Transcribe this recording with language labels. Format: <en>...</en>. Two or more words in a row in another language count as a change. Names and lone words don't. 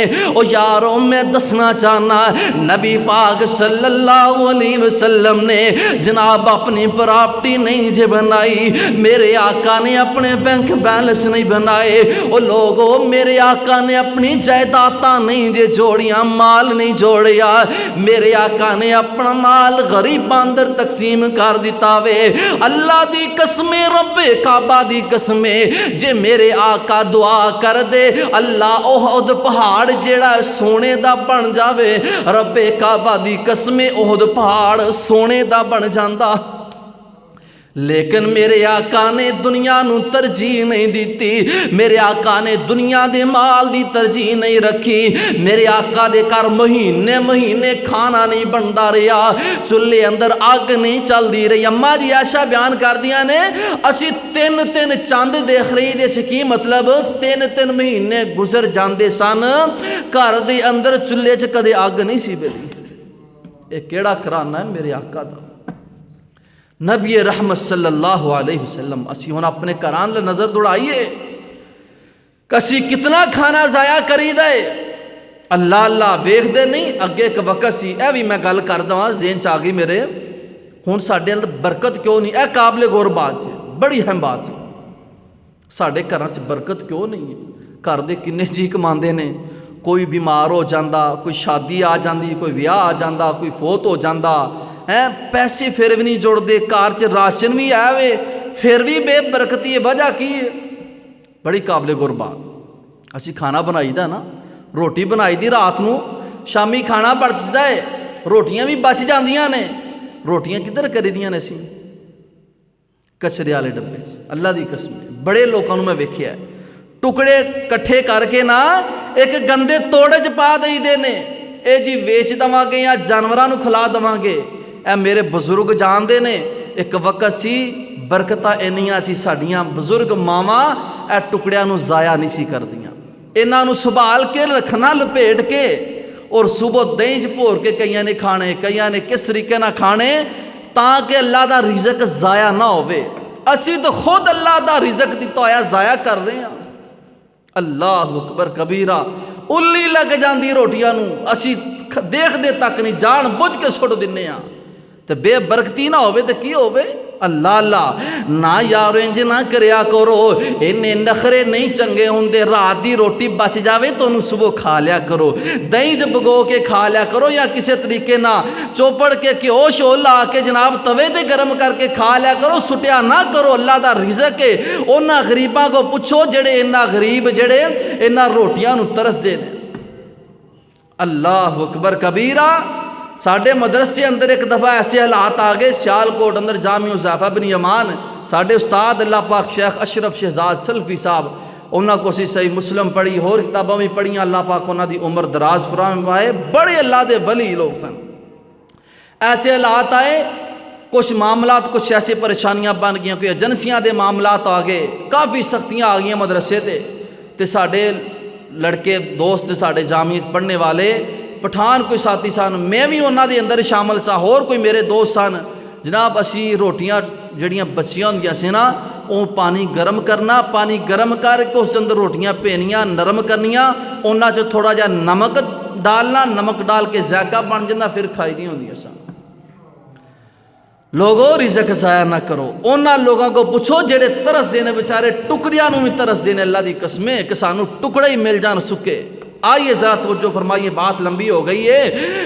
<pa>او یاروں میں دسنا چاہنا نبی پاک صلی اللہ علیہ وسلم نے جناب اپنی پراپرٹی نہیں جے بنائی، میرے آقا نے اپنے بینک بیلنس نہیں بنائے، او لوگوں میرے آقا نے اپنی جائیداداں نہیں جے جوڑیاں، مال نہیں جوڑیا، میرے آقا نے اپنا مال غریباں اندر تقسیم کر دیتا وے۔ اللہ دی قسم، رب کعبہ دی قسم، جے میرے آقا دعا کر دے اللہ احد پہاڑ جیڑا سونے دا بن جاوے، رب کعبہ دی قسم احد پہاڑ سونے دا بن جاندا، لیکن میرے آقا نے دنیا نو ترجیح نہیں دیتی، میرے آقا نے دنیا دے مال دی ترجیح نہیں رکھی، میرے آقا دے کر مہینے کھانا نہیں بندا رہا، چولہے اندر آگ نہیں چل دی رہی۔ اماں جی عائشہ بیان کر دیا نے اسی 3 چاند دیکھ رہی دے سکی، مطلب 3 مہینے گزر جاندے سن، گھر دے اندر چولہے چ کدے آگ نہیں سی بلی۔ اے کیڑا کرانا ہے میرے آقا دا، نبی رحمت صلی اللہ علیہ وسلم۔ اسی ہون اپنے کران لے نظر دوڑائیے کسی کتنا کھانا ضائع کری دے، اللہ اللہ ویکھ دے نہیں۔ اگے ایک وقت سی، اے بھی میں گل کر دواں ذہن چ آ گئی میرے، ہن ساڈے اندر برکت کیوں نہیں؟ اے قابل غور بات ہے، بڑی اہم بات ہے، ساڈے گھراں چ برکت کیوں نہیں ہے؟ گھر دے کنے جی کماندے نے، کوئی بیمار ہو جاندا، کوئی شادی آ جاندی، کوئی ویاہ آ جاندا، کوئی فوت ہو جاندا ہے، پیسے پھر بھی نہیں جوڑ دے، کار چ راشن بھی آئے وے پھر بھی بے برکتی ہے، وجہ کی ہے؟ بڑی قابل غور بات۔ اسی کھانا بنائی دا نا، روٹی بنائی دی رات نو، شامی کھانا بچدا ہے، روٹیاں بھی بچ جاندیاں نے، روٹیاں کدھر کری دیاں نے؟ سی کچرے والے ڈبے چ، اللہ دی قسم بڑے لوکاں نو میں ویکھیا ہے، ٹکڑے کٹھے کر کے نا ایک گندے توڑے چ پا دئی دے نے، اے جی ویچ دواں گے یا جانوراں نو کھلا دواں گے۔ اے میرے بزرگ جان دے نے، ایک وقت سی برکتاں اینیاں سی، ساڈیاں بزرگ ماواں اے ٹکڑیاں نو ضائع نہیں سی کردیاں، انہاں نو سنبھال کے رکھنا، لپیٹ کے اور صبح دہی بھور کے کئیاں نے کھانے، کئیاں نے کس طریقے نہ کھانے تاکہ اللہ دا رزق ضائع نہ ہوئے۔ اسی تو خود اللہ دا رزق دتا ہویا ضائع کر رہے ہیں۔</pa> <ar>اللہ اکبر کبیرہ،</ar> <pa>الی لگ جاندی روٹیاں نو اسی دیکھ دے تک نہیں، جان بجھ کے سٹ دینے ہاں تے بے برکتی نہ ہوئے تے کی ہوئے؟ اللہ اللہ نہ یارو انج نہ کریا کرو، انہیں نخرے نہیں چنگے ہوندے، رات دی روٹی بچ جاوے تو انہوں صبح کھا لیا کرو، دہی جب بگو کے کھا لیا کرو، یا کسی طریقے نہ چوپڑ کے گھیو شو لا کے جناب توے تے گرم کر کے کھا لیا کرو، سٹیا نہ کرو۔ اللہ دا رزق ہے، انہاں غریباں کو پوچھو جڑے انہاں غریب جڑے انہاں روٹیاں نو ترس دے دیں۔</pa> <ar>اللہ اکبر کبیرہ۔</ar> <pa>ساڑھے مدرسے اندر ایک دفعہ ایسے حالات آگئے، سیالکوٹ اندر جامع حذیفہ بن یمان، ساڑھے استاد اللہ پاک شیخ اشرف شہزاد سلفی صاحب، انہاں کو سی صحیح مسلم پڑھی، اور کتابوں میں پڑھیاں، اللہ پاک انہاں دی عمر دراز فرمائے، بڑے اللہ دے ولی لوگ سن۔ ایسے حالات آئے، کچھ معاملات کچھ ایسی پریشانیاں بن گئیں، کوئی ایجنسیاں دے معاملات آگئے، کافی سختیاں آ گئیں مدرسے تے ساڑھے لڑکے دوست ساڑھے جامعہ پڑھنے والے پٹھان کوئی ساتھی سن، میں بھی انہاں دے اندر شامل سا، اور کوئی میرے دوست سن، جناب اسی روٹیاں جڑیاں بچیاں ہوندیاں سی نا، وہ پانی گرم کرنا، پانی گرم کر کے اس اندر روٹیاں پینیاں نرم کرنیاں، انہاں چ تھوڑا جا نمک ڈالنا، نمک ڈال کے ذائقہ بن جانا، پھر کھائی دی ہوندیاں سن۔ لوگوں رزق ضائع نہ کرو، انہاں لوگوں کو پوچھو جڑے ترس دینے بیچارے ٹکڑیاں نو بھی ترس دینے، اللہ دی قسمیں کہ سانو ٹکڑے ہی مل جان سکے۔</pa> <ur>آئیے ذرا توجہ فرمائیے، بات لمبی ہو گئی ہے۔</ur>